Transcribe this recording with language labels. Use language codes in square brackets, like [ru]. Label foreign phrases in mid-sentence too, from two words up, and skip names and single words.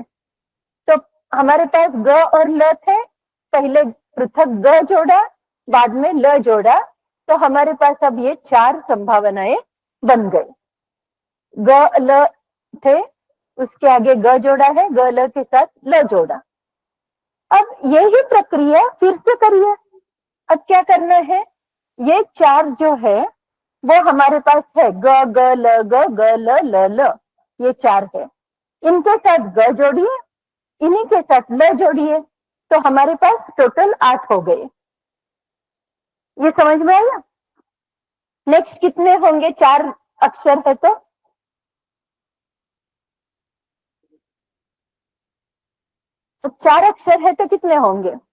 [hi] तो हमारे पास ग और ल थे, पहले पृथक ग जोड़ा, बाद में ल जोड़ा, तो हमारे पास अब ये 4 संभावनाएं बन गई। ग ल थे, उसके आगे ग जोड़ा है, ग ल के साथ ल जोड़ा। अब यही प्रक्रिया फिर से करिए। अब क्या करना है? ये 4 जो है वो हमारे पास है, ग ग ल ग ग ल ल ल, ये 4 है। इनके साथ ग जोड़िए, इन्हीं के साथ ल जोड़िए, तो हमारे पास टोटल 8 हो गए। ये समझ में आया? नेक्स्ट कितने होंगे? 4 अक्षर है तो 4 अक्षर है तो कितने होंगे?